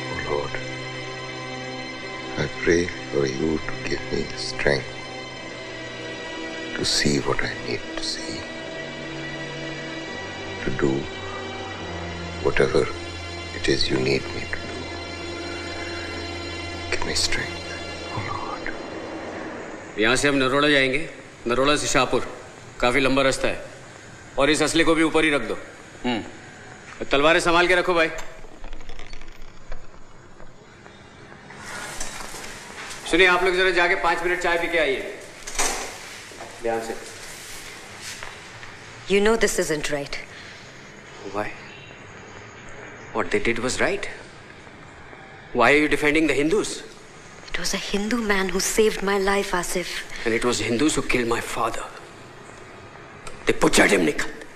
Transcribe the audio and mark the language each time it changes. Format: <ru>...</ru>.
<en>Oh Lord, I pray for you to give me the strength to see what I need to see, to do whatever it is you need me to do. Give me strength, oh Lord.</en> <hi>यहाँ से हम नरोड़ा जाएंगे, नरोड़ा से शाहपुर, काफी लंबा रास्ता है, और इस असले को भी ऊपर ही रख दो। तलवारें संभाल के रखो भाई। सुनिए, आप लोग जरा जाके 5 मिनट चाय पी के आइए। ध्यान से।</hi> <en>You know this isn't right. Why? What they did was right. Why are you defending the Hindus? It was a Hindu man who saved my life, Asif. And it was Hindus who killed my father. They butchered him, Nikhil.</en>